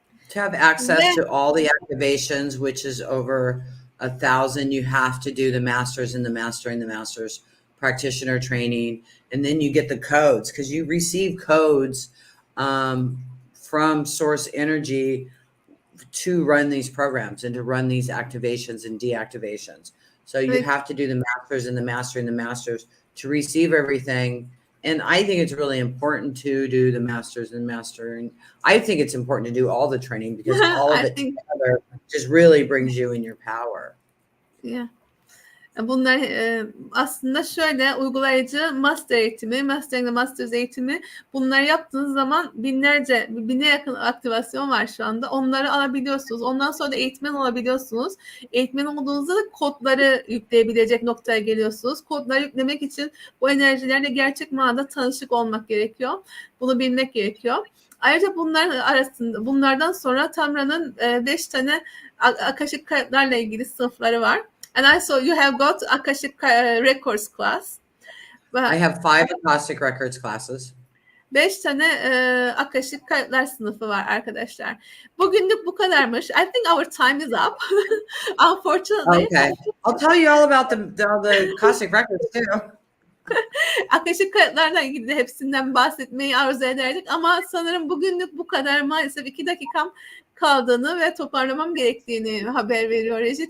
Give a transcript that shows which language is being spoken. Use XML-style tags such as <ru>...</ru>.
<en>To have access to all the activations, which is over 1,000, you have to do the masters and the mastering the masters practitioner training, and then you get the codes, because you receive codes from source energy to run these programs and to run these activations and deactivations. So you have to do the masters and the mastering the masters to receive everything. And I think it's really important to do the masters and mastering. I think it's important to do all the training, because all of it together just really brings you in your power. Yeah.</en> <tr>Bunlar aslında şöyle: uygulayıcı master eğitimi, mastering masters eğitimi, bunları yaptığınız zaman bine yakın aktivasyon var şu anda. Onları alabiliyorsunuz. Ondan sonra da eğitmen olabiliyorsunuz. Eğitmen olduğunuzda da kodları yükleyebilecek noktaya geliyorsunuz. Kodları yüklemek için bu enerjilerle gerçek manada tanışık olmak gerekiyor. Bunu bilmek gerekiyor. Ayrıca bunlardan sonra Tamra'nın 5 tane akashic kayıtlarla ilgili sınıfları var.</tr> <en>And also you have got Akashic Records class. I have 5 Akashic Records classes.</en> <tr>5 tane Akashic kayıtlar sınıfı var arkadaşlar. Bugünlük bu kadarmış.</tr> <en>I think our time is up. Unfortunately. Okay. I'll tell you all about the Akashic Records too.</en> <tr>Akashic kayıtlarla ilgili de hepsinden bahsetmeyi arzu ederdik ama sanırım bugünlük bu kadar. Maalesef 2 dakikam kaldığını ve toparlamam gerektiğini haber veriyor Reji.</tr>